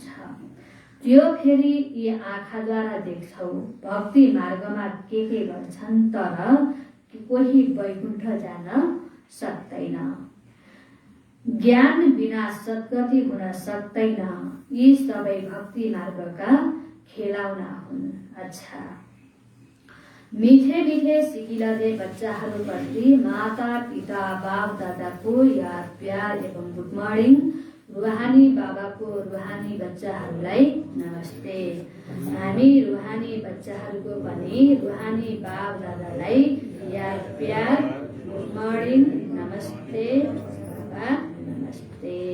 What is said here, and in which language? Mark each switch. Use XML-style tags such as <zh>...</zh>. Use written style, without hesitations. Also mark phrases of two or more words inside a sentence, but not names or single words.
<ne>त्यो फेरि यी आँखाद्वारा देख्छौ। भक्ति मार्गमा के गर्छन्, तर कोही वैकुण्ठ जान सक्दैन। ज्ञान बिना सद्गति हुन सक्दैन। यी सबै भक्ति मार्गका खेलाउना हुन्। अच्छा, मीठे मीठे सिकिलदे बच्चाहरूप्रति माता पिता बाप दादाको याद प्यार एवं</ne> <en>good morning.</en> <ne>रुहानी बाबाको रुहानी बच्चाहरूलाई नमस्ते। हामी रुहानी बच्चाहरूको पनि रुहानी बाप दादालाई याद प्यार</ne> <en>good morning</en> <ne>नमस्ते बाबा नमस्ते।</ne>